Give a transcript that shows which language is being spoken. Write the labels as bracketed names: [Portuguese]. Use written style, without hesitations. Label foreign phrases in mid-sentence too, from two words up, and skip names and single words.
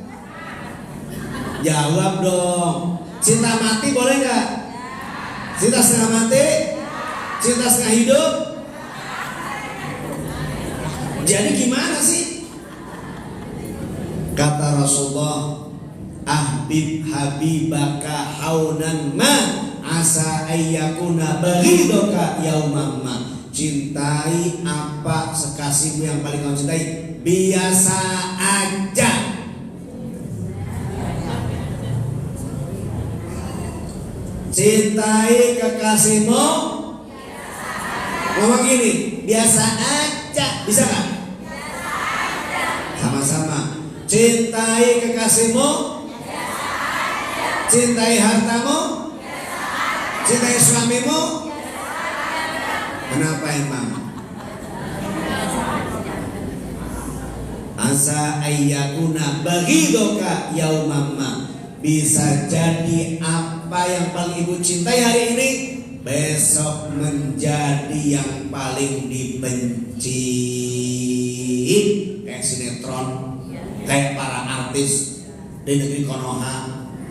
[Indonesian] Jawab dong. Cinta mati boleh nggak? Cinta setengah mati? Cinta setengah hidup? Jadi gimana sih? Kata Rasulullah, [Arabic] أحبب حبيبك هونا ما عسى أن يكون بغيضك يوما ما. [Indonesian] Cintai apa sekasihmu yang paling kamu cintai, biasa aja. Cintai kekasihmu, ngomong gini, biasa aja, bisa nggak? Sama-sama. Cintai kekasihmu, cintai hartamu, cintai suamimu. Kenapa emang? [Arabic] عسى أن يكون بغيضك يوما ما. [Indonesian] Bisa jadi apa yang paling ibu cintai hari ini, besok menjadi yang paling dibenci. Kayak sinetron, kayak para artis di negeri Konoha.